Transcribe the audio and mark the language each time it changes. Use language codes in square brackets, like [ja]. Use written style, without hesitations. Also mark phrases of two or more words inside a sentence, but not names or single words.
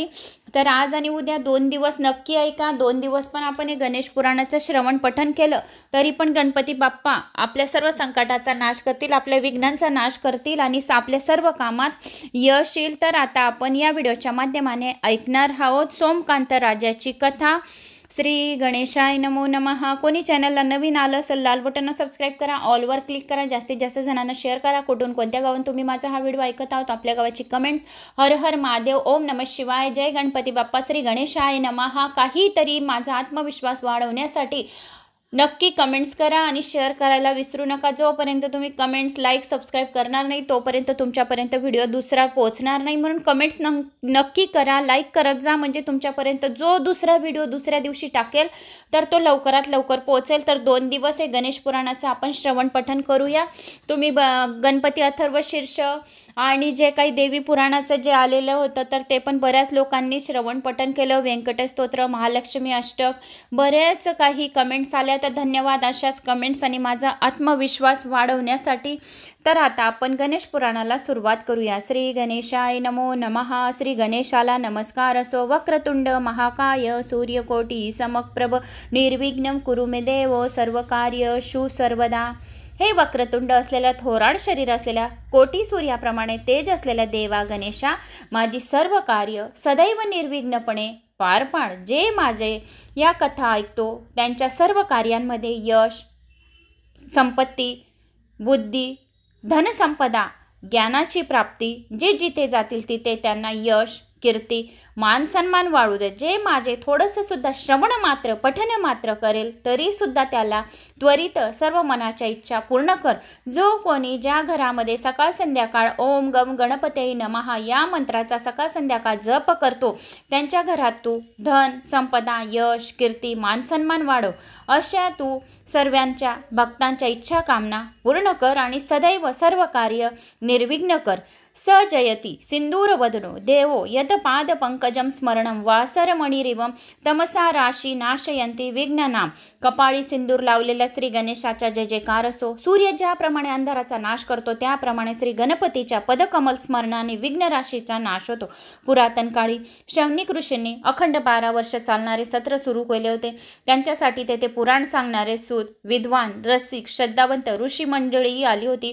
[mr] तर आज आणि उद्या 2 दिवस नक्की ऐका। 2 दिवस पण आपण हे गणेश पुराणाचं श्रवण पठण केलं तरी पण गणपती बाप्पा आपल्या सर्व संकटाचा नाश करतील, आपल्या विघ्नांचा नाश करतील आणि आपल्या सर्व कामात यश येईल। तर आता आपण या व्हिडिओच्या माध्यमाने ऐकणार आहोत सोमकांत राजाची कथा। [sa] श्री गणेशाय नमो नमः। [mr] कोणी चॅनलला नवीन आलं असेल लाल बटनवर सबस्क्राईब करा, ऑलवर क्लिक करा, जास्तीत जास्त जणांना शेअर करा। कुठून कोणत्या गावातून तुम्ही माझा हा व्हिडिओ ऐकत आहोत आपल्या गावाची कमेंट्स हर हर महादेव, [sa] ओम नमः शिवाय, [mr] जय गणपती बाप्पा, [sa] श्री गणेशाय नमः [mr] काहीतरी माझा आत्मविश्वास वाढवण्यासाठी नक्की कमेंट्स करा आणि शेअर करायला विसरू नका। जोपर्यंत तुम्ही [en] comments like subscribe [mr] करणार नाही तोपर्यंत तुमच्यापर्यंत व्हिडिओ दुसरा पोहोचणार नाही, म्हणून कमेंट्स नक्की करा, लाईक करत जा, म्हणजे तुमच्यापर्यंत जो दुसरा व्हिडिओ दुसऱ्या दिवशी टाकेल तर तो लवकरात लवकर पोहोचेल। तर 2 दिवस हे गणेश पुराणाचं आपण श्रवण पठण करूया। तुम्ही गणपती अथर्वशीर्ष आणि जे काही देवी पुराणाचं जे आलेलं होतं तर ते पण बऱ्याच लोकांनी श्रवण पठण केलं। व्यंकटेश स्तोत्र, महालक्ष्मी अष्टक, बरेच काही कमेंट्स आल्या, तर धन्यवाद अशाच कमेंट्स आणि माझा आत्मविश्वास वाढवण्यासाठी। तर आता आपण गणेश पुराणाला सुरुवात करूया। [sa] श्री गणेशाय नमो नमः। [mr] श्री गणेशाला नमस्कार असो। [sa] वक्रतुंड महाकाय सूर्यकोटी समप्रभ निर्विघ्नं कुरु मे देव सर्वकार्येषु सर्वदा। [mr] हे वक्रतुंड असलेल्या, थोराड शरीर असलेल्या, कोटी सूर्याप्रमाणे तेज असलेल्या देवा गणेशा, माझी सर्व कार्य सदैव निर्विघ्नपणे पार पाड। जे माझे या कथा ऐकतो त्यांच्या सर्व कार्यांमध्ये यश, संपत्ती, बुद्धी, धनसंपदा, ज्ञानाची प्राप्ती, जे जिथे जातील तिथे त्यांना यश, कीर्ती, मान सन्मान वाढू दे। जे माझे थोडंसं सुद्धा श्रवण मात्र पठन मात्र करेल तरी सुद्धा त्याला त्वरित सर्व मनाच्या इच्छा पूर्ण कर। जो कोणी ज्या घरामध्ये सकाळ संध्याकाळ [sa] ओम गम गणपतये नमः [mr] या मंत्राचा सकाळ संध्याकाळ जप करतो त्यांच्या घरात तू धन, संपदा, यश, कीर्ती, मान सन्मान वाढव। अशा तू सर्वांच्या भक्तांच्या इच्छा कामना पूर्ण कर आणि सदैव सर्व कार्य निर्विघ्न कर। [sa] स जयती सिंदूरवदनो देवो यद पाद पंकजम स्मरणं वासरमणिरिवं तमसा राशी नाशयंती विघ्ननाम। [mr] कपाळी सिंदूर लावलेल्या श्री गणेशाचा जय जयकार असो। सूर्य ज्याप्रमाणे अंधाराचा नाश करतो त्याप्रमाणे श्री गणपतीच्या पदकमल स्मरणाने विघ्न राशीचा नाश होतो। पुरातन काळी शौनिक ऋषींनी अखंड 12 वर्ष चालणारे सत्र सुरू केले होते। त्यांच्यासाठी तेथे पुराण सांगणारे सूत, विद्वान, रसिक, श्रद्धावंत ऋषी मंडळी आली होती।